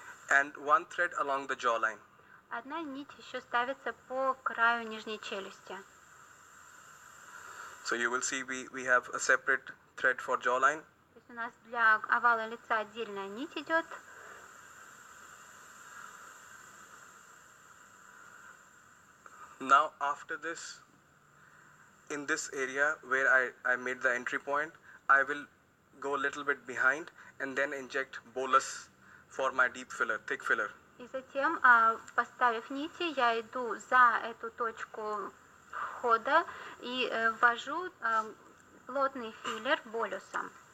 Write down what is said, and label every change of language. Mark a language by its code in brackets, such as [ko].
[en] And one thread along the jawline. [ru] Одна нить еще ставится по краю нижней челюсти. [en] So you will see we have a separate thread for jawline. [ru] То есть у нас для овала лица отдельная нить идет. [en] Now after this, in this area where I made the entry point, I will go a little bit behind and then inject bolus for my deep filler, thick filler. [ru] И затем, поставив нити, я иду за эту точку входа и ввожу плотный филлер болюсом.